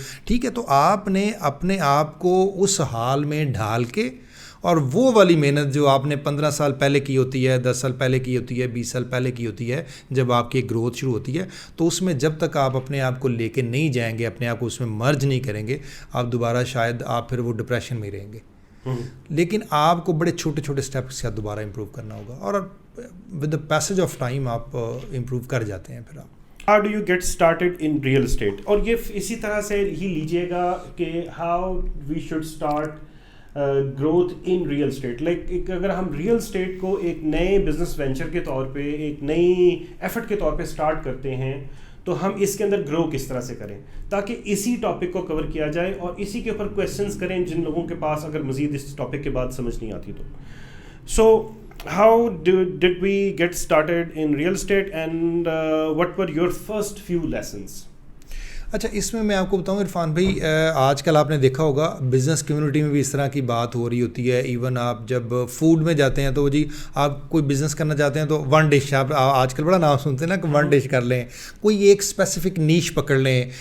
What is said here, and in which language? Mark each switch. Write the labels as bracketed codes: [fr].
[ur] ٹھیک ہے, تو آپ نے اپنے آپ کو اس حال میں ڈھال کے, اور وہ والی محنت جو آپ نے 15 سال پہلے کی ہوتی ہے, 10 سال پہلے کی ہوتی ہے, 20 سال پہلے کی ہوتی ہے, جب آپ کی گروتھ شروع ہوتی ہے, تو اس میں جب تک آپ اپنے آپ کو لے کے نہیں جائیں گے, اپنے آپ کو اس میں مرج نہیں کریں گے, آپ دوبارہ شاید آپ پھر وہ ڈپریشن میں رہیں گے. لیکن آپ کو بڑے چھوٹے چھوٹے اسٹیپ کے ساتھ دوبارہ امپروو کرنا ہوگا, اور [en] with the passage of time [ur] آپ امپروو کر جاتے ہیں. پھر آپ [en] How do you get started in real estate? [ur] اور یہ اسی طرح سے ہی لیجئے گا کہ [en] how we should start growth in real estate. [ur] Like اگر ہم ریئل اسٹیٹ کو ایک نئے بزنس وینچر کے طور پہ, ایک نئی ایفرٹ کے طور پہ اسٹارٹ کرتے ہیں, تو ہم اس کے اندر گرو کس طرح سے کریں تاکہ اسی ٹاپک کو کور کیا جائے, اور اسی کے اوپر کویشچنس کریں جن لوگوں کے پاس اگر مزید اس ٹاپک کے بعد سمجھ نہیں آتی تو. [en] So how did we get started in real estate, and what were your first few lessons? [ur] اچھا, اس میں آپ کو بتاؤں عرفان بھائی, آج کل آپ نے دیکھا ہوگا بزنس کمیونٹی میں بھی اس طرح کی بات ہو رہی ہوتی ہے. ایون آپ جب فوڈ میں جاتے ہیں تو جی آپ کوئی بزنس کرنا چاہتے ہیں تو 1 ڈش, آپ آج کل بڑا نام سنتے ہیں نا کہ 1 ڈش کر لیں, کوئی ایک اسپیسیفک نیش پکڑ لیں.